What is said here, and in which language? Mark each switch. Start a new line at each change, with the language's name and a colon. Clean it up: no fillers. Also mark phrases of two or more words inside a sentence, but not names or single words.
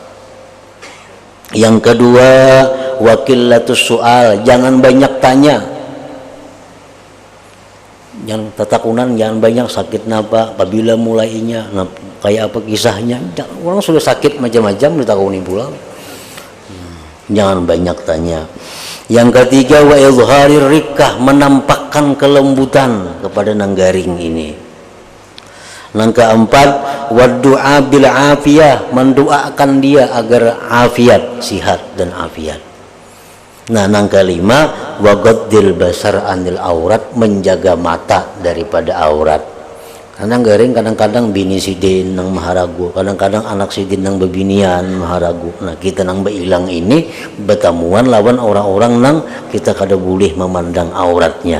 Indonesian: Yang kedua,
Arabic: wakilatus soal,
Indonesian: jangan banyak tanya.
Banjar: Jangan tatakunan, jangan banyak sakit napa, apabila mulainya, nah, kayak apa kisahnya. Orang sudah sakit macam-macam ditakuni pula.
Indonesian: Jangan banyak tanya. Yang ketiga,
Arabic: wa izharir rikkah,
Indonesian: menampakkan kelembutan kepada nanggaring ini. Yang keempat,
Arabic: wa du'a bil afiyah,
Indonesian: mendoakan dia agar afiat, sihat dan afiat. Nah, yang kelima,
Arabic: wa ghaddil basar anil aurat,
Indonesian: menjaga mata daripada aurat.
Banjar: Kadang garing, kadang-kadang bini sidin nang maharagu, kadang-kadang anak sidin nang bebinian maharagu. Nah, kita nang bailang ini bertemuan lawan orang-orang nang kita kada boleh memandang auratnya.